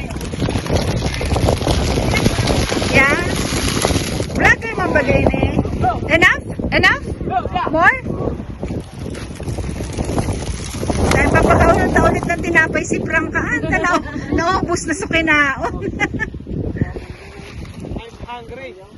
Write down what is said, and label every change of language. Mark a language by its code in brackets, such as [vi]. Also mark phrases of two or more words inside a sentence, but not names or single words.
[en] Yeah. [bik] Vlogger man bagay ni. [en] Enough? Enough? More? [bik] Dahil papakaulit ng tinapay si Prangkaan. Naubos na sa kinaon. [en] I'm hungry.